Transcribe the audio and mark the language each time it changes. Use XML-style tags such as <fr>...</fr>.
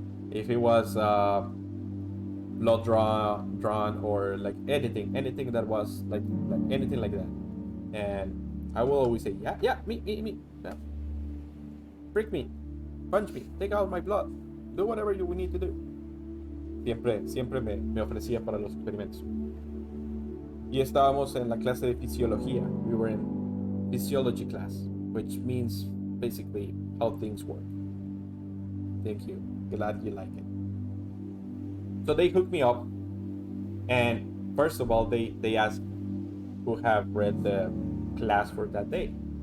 <en>If it was blood drawn or like anything that was like anything like that, and I will always say, yeah, me, yeah. Prick me, punch me, take out my blood, do whatever we need to do.</en> <es>Siempre me ofrecía para los experimentos. Y estábamos en la clase de fisiología.</es> <en>We were in physiology class, which means basically how things work. Thank you. Glad you like it. So they hooked me up, and first of all, they asked who have read the class for that day.</en>